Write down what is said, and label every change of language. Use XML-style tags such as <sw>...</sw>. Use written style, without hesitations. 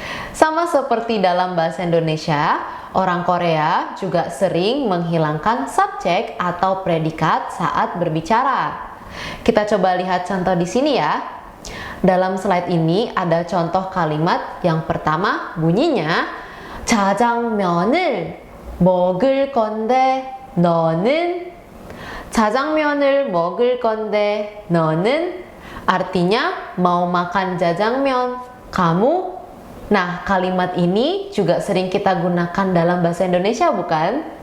<id>Sama seperti dalam bahasa Indonesia, orang Korea juga sering menghilangkan subjek atau predikat saat berbicara. Kita coba lihat contoh di sini ya. Dalam slide ini ada contoh kalimat yang pertama bunyinya</id> <ko>짜장면을 먹을 건데 너는? 짜장면을 먹을 건데 너는?</ko> <id>Artinya mau makan jajangmyeon, kamu? Nah, kalimat ini juga sering kita gunakan dalam bahasa Indonesia, bukan?</id>